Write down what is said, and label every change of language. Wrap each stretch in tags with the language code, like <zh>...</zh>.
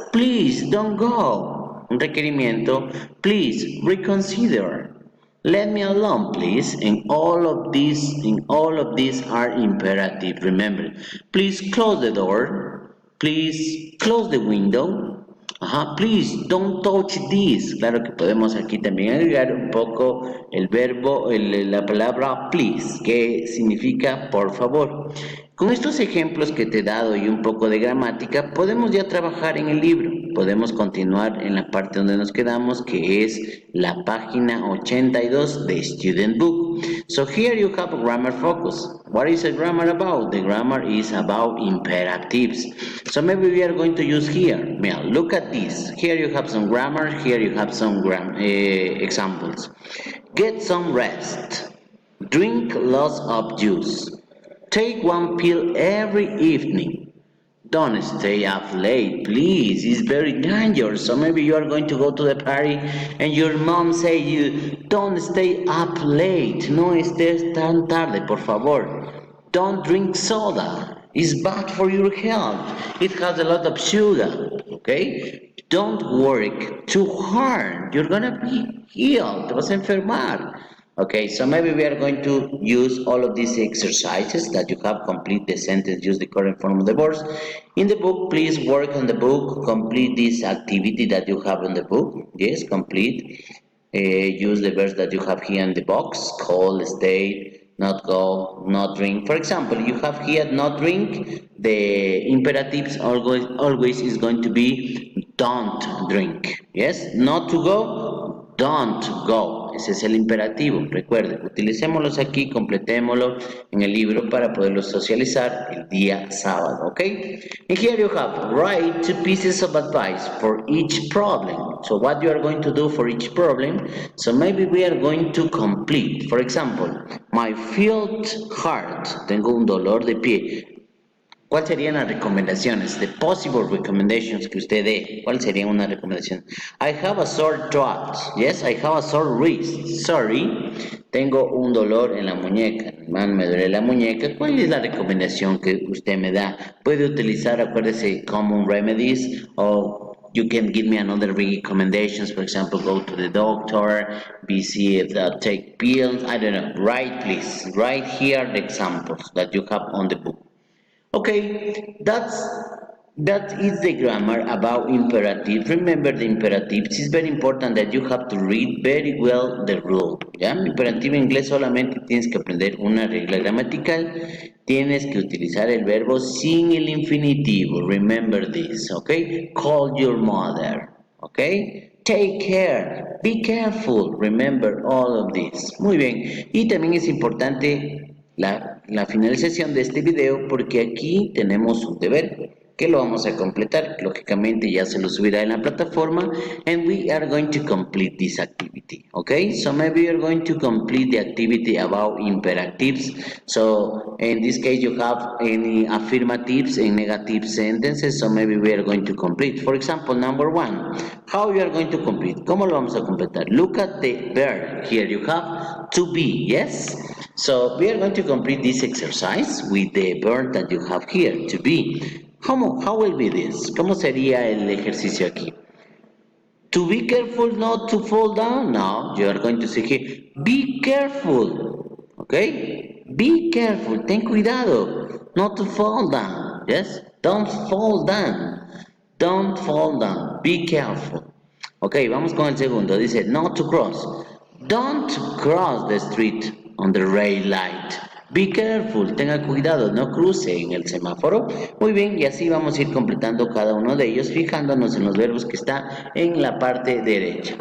<en>Please don't go.</en> <es>Un requerimiento.</es> <en>Please reconsider. Let me alone, please. And all of these are imperative. Remember, please close the door. Please close the window. Ajá, please don't touch this.</en> <es>Claro que podemos aquí también agregar un poco el verbo, la palabra please, que significa por favor. Con estos ejemplos que te he dado y un poco de gramática, podemos ya trabajar en el libro. Podemos continuar en la parte donde nos quedamos, que es la página 82 de Student Book.</es> <en>So here you have a grammar focus. What is a grammar about? The grammar is about imperatives. So maybe we are going to use here. Now, look at this. Here you have some grammar. Here you have some examples. Get some rest. Drink lots of juice. Take one pill every evening. Don't stay up late, please. It's very dangerous. So maybe you are going to go to the party and your mom say you, don't stay up late.</en> <es>No estés tan tarde, por favor.</es> <en>Don't drink soda. It's bad for your health. It has a lot of sugar. Okay? Don't work too hard. You're gonna be ill.</en> <es>Te vas a enfermar.</es> <en>Okay, so maybe we are going to use all of these exercises that you have. Complete the sentence, use the current form of the verbs. In the book, please work on the book, complete this activity that you have on the book. Yes, complete. Use the verbs that you have here in the box, call, stay, not go, not drink. For example, you have here not drink, the imperatives always is going to be don't drink. Yes, not to go, don't go.</en> <es>Ese es el imperativo. Recuerden, utilicémoslos aquí, completémoslo en el libro para poderlos socializar el día sábado. ¿Ok?</es> <en>And here you have, write 2 pieces of advice for each problem. So what you are going to do for each problem? So maybe we are going to complete. For example, my felt heart.</en> <es>Tengo un dolor de pie. ¿Cuáles serían las recomendaciones?</es> <en>The possible recommendations</en> <es>que usted dé. ¿Cuál sería una recomendación?</es> <en>I have a sore throat. Yes, I have a sore wrist. Sorry.</en> <es>Tengo un dolor en la muñeca. Man, me duele la muñeca. ¿Cuál es la recomendación que usted me da? Puede utilizar, acuérdese,</es> <en>common remedies o you can give me another recommendations. For example, go to the doctor, visit, take pills. I don't know. Write, please. Write here the examples that you have on the book. Okay, that is the grammar about imperative. Remember the imperatives. It's very important that you have to read very well the rule.</en> <es>¿Ya? Imperativo en inglés solamente tienes que aprender una regla gramatical. Tienes que utilizar el verbo sin el infinitivo.</es> <en>Remember this, okay? Call your mother, okay? Take care, be careful. Remember all of this.</en> <es>Muy bien. Y también es importante la finalización de este video porque aquí tenemos un deber que lo vamos a completar. Lógicamente ya se lo subirá en la plataforma</es> <en>and we are going to complete this activity. Okay, so maybe you're going to complete the activity about imperatives. So in this case you have any affirmatives and negative sentences, so maybe we are going to complete. For example, number 1, how you are going to complete?</en> <es>¿Cómo lo vamos a completar?</es> <en>Look at the verb. Here you have to be, yes? So we are going to complete this exercise with the verb that you have here, to be. How will be this?</en> <es>¿Cómo sería el ejercicio aquí?</es> <en>To be careful not to fall down. Now you are going to say here, be careful. Okay? Be careful.</en> <es>Ten cuidado.</es> <en>Not to fall down. Yes? Don't fall down. Don't fall down. Be careful.</en> <es>Ok, vamos con el segundo.</es> <en>Dice, not to cross. Don't cross the street on the red light.</en> <es>Be careful, tenga cuidado, no cruce en el semáforo. Muy bien, y así vamos a ir completando cada uno de ellos, fijándonos en los verbos que está en la parte derecha.</es>